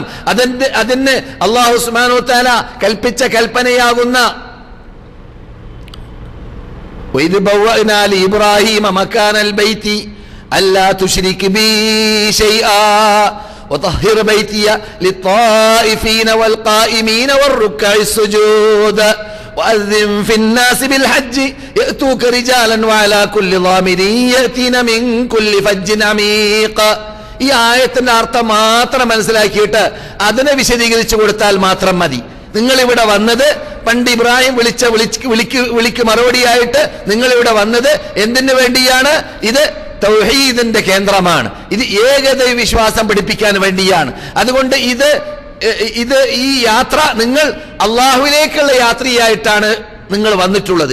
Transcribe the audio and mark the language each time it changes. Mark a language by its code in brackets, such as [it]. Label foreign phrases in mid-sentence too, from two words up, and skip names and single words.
[ar] അതിന് الله سبحانه وتعالى [ml] കൽപ്പിച്ച കൽപ്പനയാകുന്ന [ar] وإذ بوأنا لإبراهيم مكان البيت أن لا تشرك بي شيئا وطهر بيتي للطائفين والقائمين والركع السجود وأذن في الناس بالحج يأتوك رجالا وعلى كل ضامر يأتين من كل فج عميق. [ml] ഈ ആയത്തിന്റെ അർത്ഥം മാത്രം മനസ്സിലാക്കിയിട്ട് അതിനെ വിശദീകരിച്ചു കൊടുത്താൽ മാത്രം മതി. നിങ്ങൾ ഇവിടെ വന്നത് പണ്ട് ഇബ്രാഹിം വിളിക്ക് മറുപടിയായിട്ട് നിങ്ങൾ ഇവിടെ വന്നത് എന്തിനു വേണ്ടിയാണ്? ഇത് തൗഹീദിന്റെ കേന്ദ്രമാണ്. ഇത് ഏകദൈവ വിശ്വാസം പഠിപ്പിക്കാൻ വേണ്ടിയാണ്. അതുകൊണ്ട് ഈ യാത്ര നിങ്ങൾ അള്ളാഹുവിലേക്കുള്ള യാത്രയായിട്ടാണ് നിങ്ങൾ വന്നിട്ടുള്ളത്.